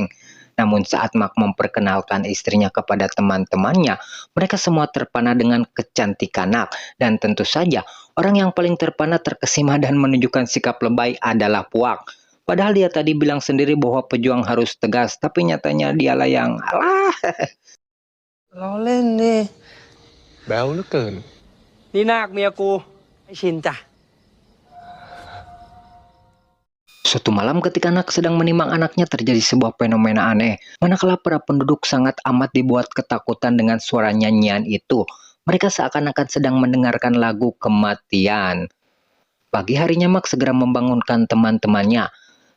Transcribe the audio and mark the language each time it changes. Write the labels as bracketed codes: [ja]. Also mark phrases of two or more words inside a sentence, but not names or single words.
[id] Namun saat Mak memperkenalkan istrinya kepada teman-temannya, mereka semua terpana dengan kecantikan Nak. Dan tentu saja, orang yang paling terpana, terkesima dan menunjukkan sikap lebay adalah Puak. Padahal dia tadi bilang sendiri bahwa pejuang harus tegas, tapi nyatanya dialah yang alah. [th] เราเล่นนี่ แบ๊วเหลือเกิน นี่นาคเมียกูไม่ชินจ้ะ [id] Suatu malam ketika Nak sedang menimang anaknya terjadi sebuah fenomena aneh. Manakala para penduduk sangat amat dibuat ketakutan dengan suara nyanyian itu. Mereka seakan-akan sedang mendengarkan lagu kematian. Pagi harinya Mak segera membangunkan teman-temannya.